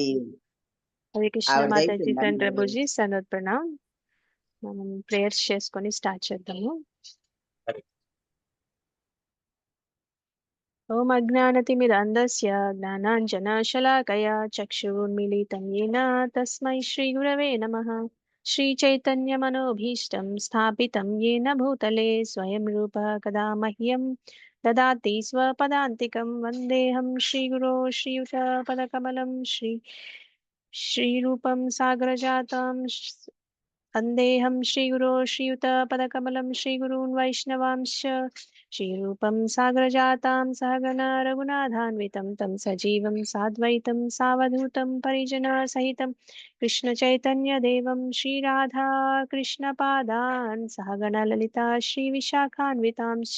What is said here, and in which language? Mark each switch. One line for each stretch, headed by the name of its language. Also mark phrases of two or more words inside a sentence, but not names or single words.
Telugu: హరే కృష్ణ ఆవిడది మాతాజీ అయిపోయిందా ఫ్రెండ్ మరి? ప్రభుజీ సనత్ ప్రణామ్. మనం ప్రేయర్స్ చేసుకొని స్టార్ట్ చేద్దాము.
Sanskrit: ఓం అజ్ఞానతిమిరాంధస్య జ్ఞానాంజనశలాకయా చక్షురున్మిలితం येन తస్మై శ్రీగురవే నమః. శ్రీచైతన్యమనోభీష్టం స్థాపితం येन భూతలే స్వయం రూప కదా మహ్యం దదాతి స్వపదాంతికం. వందేహం శ్రీగురో శ్రీయుతపదకమలం శ్రీరూపం సాగరజాతం వందేహం శ్రీగురో శ్రీయుతపదకమలం శ్రీగుरून् వైష్ణవాంశ్చ श्रीरूपं सागरजातां सहगण रघुनाथान्वितं तं सजीवं साद्वैतं सावधूतं परिजनसहितं कृष्णचैतन्यदेवं श्रीराधा कृष्णपादान् सहगण ललिता श्रीविशाखान्वितांश्च।